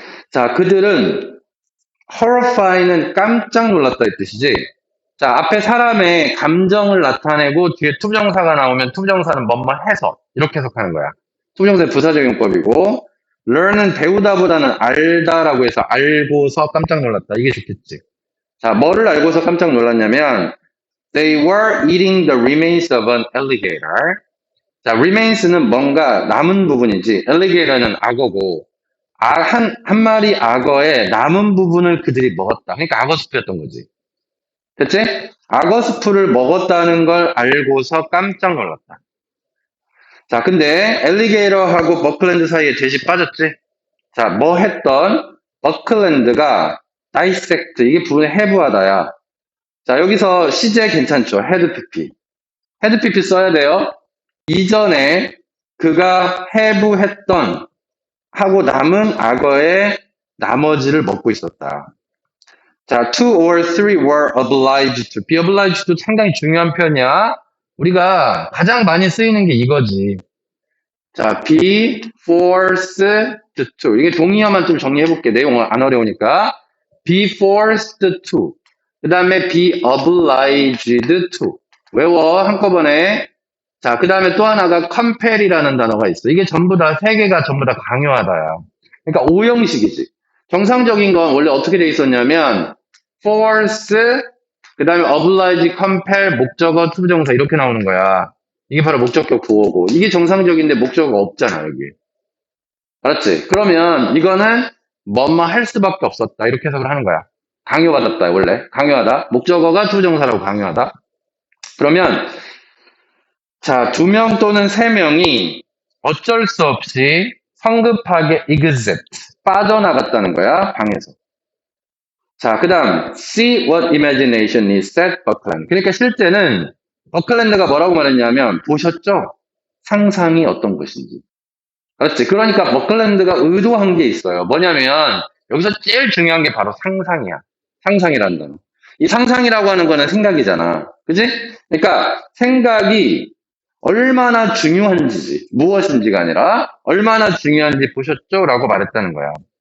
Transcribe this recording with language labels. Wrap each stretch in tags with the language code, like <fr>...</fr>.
<ko>자, 그들은 horrify는 깜짝 놀랐다 이 뜻이지. 자, 앞에 사람의 감정을 나타내고 뒤에 투부정사가 나오면 투부정사는 뭐뭐 해서 이렇게 해석하는 거야. 투부정사의 부사적용법이고 learn은 배우다보다는 알다라고 해서 알고서 깜짝 놀랐다. 이게 좋겠지. 자, 뭐를 알고서 깜짝 놀랐냐면</ko> <en>They were eating the remains of an alligator.</en> <ko>자, remains는 뭔가 남은 부분이지. alligator는 악어고 한 마리 악어의 남은 부분을 그들이 먹었다. 그러니까 악어수프였던 거지. 됐지? 악어수프를 먹었다는 걸 알고서 깜짝 놀랐다. 자, 근데 엘리게이터하고 버클랜드 사이에 제시 빠졌지? 자, 뭐 했던 버클랜드가 dissect, 이게 부분이 해부하다야. 자, 여기서 시제 괜찮죠? 헤드 PP. 헤드 PP 써야 돼요. 이전에 그가 해부했던 하고 남은 악어의 나머지를 먹고 있었다.</ko> <en>자, 2 or 3 were obliged to. be oblige도</en> <ko>상당히 중요한 표현이야. 우리가 가장 많이 쓰이는 게 이거지.</ko> <en>자, be forced to.</en> <ko>이게 동의어만 좀 정리해볼게. 내용 안 어려우니까.</ko> <en>be forced to.</en> <ko>그 다음에</ko> <en>be obliged to.</en> <ko>외워, 한꺼번에. 자, 그 다음에 또 하나가 compel이라는 단어가 있어. 이게 전부 다, 세 개가 전부 다 강요하다야. 그러니까 오형식이지. 정상적인 건 원래 어떻게 돼 있었냐면, force, 그 다음에 oblige, compel, 목적어, 투부정사 이렇게 나오는 거야. 이게 바로 목적격 구어고 이게 정상적인데 목적어가 없잖아 여기. 알았지? 그러면 이거는 뭐뭐 할 수밖에 없었다 이렇게 해석을 하는 거야. 강요받았다 원래. 강요하다. 목적어가 투정사라고 강요하다. 그러면 자, 2명 또는 3명이 어쩔 수 없이 성급하게 exit, 빠져나갔다는 거야, 방에서.</ko> <en>자, 그 다음, see what imagination is said Buckland.</en> <ko>그러니까 실제는 버클랜드가 뭐라고 말했냐면, 보셨죠? 상상이 어떤 것인지. 그렇지. 그러니까 버클랜드가 의도한 게 있어요. 뭐냐면, 여기서 제일 중요한 게 바로 상상이야. 상상이라는 단어. 이 상상이라고 하는 거는 생각이잖아. 그지? 그러니까 생각이 얼마나 중요한지, 무엇인지가 아니라 얼마나 중요한지 보셨죠? 라고 말했다는 거야.</ko>